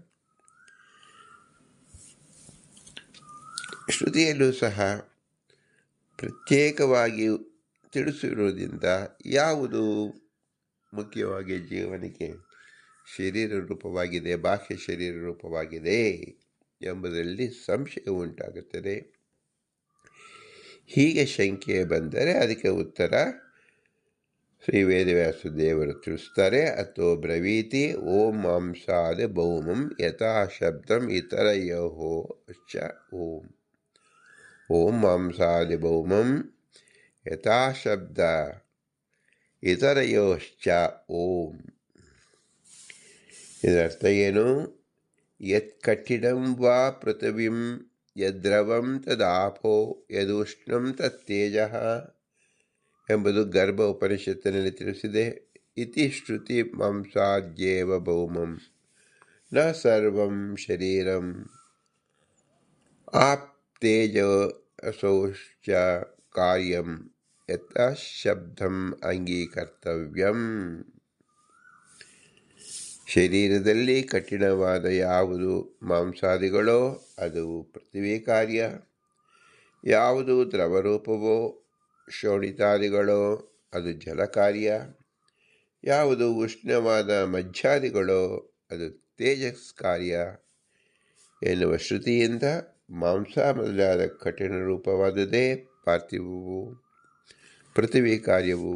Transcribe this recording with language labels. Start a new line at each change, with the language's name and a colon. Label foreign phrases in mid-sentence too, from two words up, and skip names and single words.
Kannada: ಶ್ರುತಿಯಲ್ಲೂ ಸಹ ಪ್ರತ್ಯೇಕವಾಗಿ ತಿಳಿಸಿರುವುದರಿಂದ ಯಾವುದು ಮುಖ್ಯವಾಗಿ ಜೀವನಿಗೆ ಶರೀರ ರೂಪವಾಗಿದೆ, ಬಾಹ್ಯ ಶರೀರ ರೂಪವಾಗಿದೆ ಎಂಬುದರಲ್ಲಿ ಸಂಶಯ ಉಂಟಾಗುತ್ತದೆ. ಹೀಗೆ ಶಂಕೆ ಬಂದರೆ ಅದಕ್ಕೆ ಉತ್ತರ ಶ್ರೀ ವೇದವ್ಯಾಸ ದೇವರು ತಿಳಿಸ್ತಾರೆ.
Sanskrit: ಅಥೋ ಬ್ರವೀತಿ ಓಂ ಮಾಂಸಾದಿ ಭೌಮಂ ಯಥಾ ಶಬ್ದಂ ಇತರಯೋಃ ಚ ಓಂ. ಓಂ ಮಾಂಸಾದಿ ಭೌಮಂ ಯಥಾ ಶಬ್ದ ಇತರಯೋಶ್ಚ ಓಂ.
Kannada: ಇದರರ್ಥ ಏನು?
Sanskrit: ಯತ್ ಕಠಿಣಂ ವಾ ಪೃಥಿವೀಂ ಯದ್ರವಂ ತದಾಪೋ ಯದುಷ್ಣಂ ತತ್ತೇಜಃ
Kannada: ಎಂಬುದು ಗರ್ಭ ಉಪನಿಷತ್ತಿನಲ್ಲಿ ತಿಳಿಸಿದೆ.
Sanskrit: ಇತಿ ಶ್ರುತಿ ಮಾಂಸಾದ್ಯೇವ ಭೌಮಂ ನ ಸರ್ವಂ ಶರೀರಂ ಆಪ್ತೇಜಸೋಶ್ಚ ಕಾರ್ಯಂ ಯಥಾ ಶಬ್ದಂ ಅಂಗೀಕರ್ತವ್ಯಂ.
Kannada: ಶರೀರದಲ್ಲಿ ಕಠಿಣವಾದ ಯಾವುದು ಮಾಂಸಾದಿಗಳೋ ಅದು ಪೃಥ್ವಿ ಕಾರ್ಯ, ಯಾವುದು ದ್ರವರೂಪವೋ ಶೋಣಿತಾದಿಗಳೋ ಅದು ಜಲ ಕಾರ್ಯ, ಯಾವುದು ಉಷ್ಣವಾದ ಮಜ್ಜಾದಿಗಳೋ ಅದು ತೇಜಸ್ ಕಾರ್ಯ ಎನ್ನುವ ಶ್ರುತಿಯಿಂದ ಮಾಂಸ ಮೊದಲಾದ ಕಠಿಣ ರೂಪವಾದುದೇ ಪಾರ್ಥಿವವು, ಪೃಥ್ವಿ ಕಾರ್ಯವು.